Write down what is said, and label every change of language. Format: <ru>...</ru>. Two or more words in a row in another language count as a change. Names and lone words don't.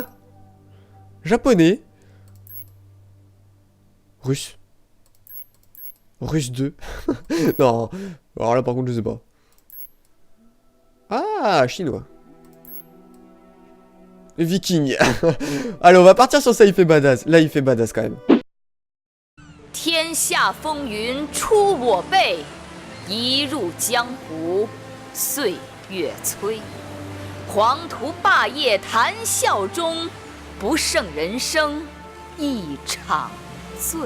<fr>Japonais. Russe. Russe 2. Non. Alors là, par contre, je sais pas. Ah, chinois. Viking. Allez, on va partir sur ça, il fait badass. Là, il fait badass quand même.</fr> <zh>天下风云出我辈，一入江湖岁月催。黄图霸业谈笑中，不胜人生一场醉。</zh>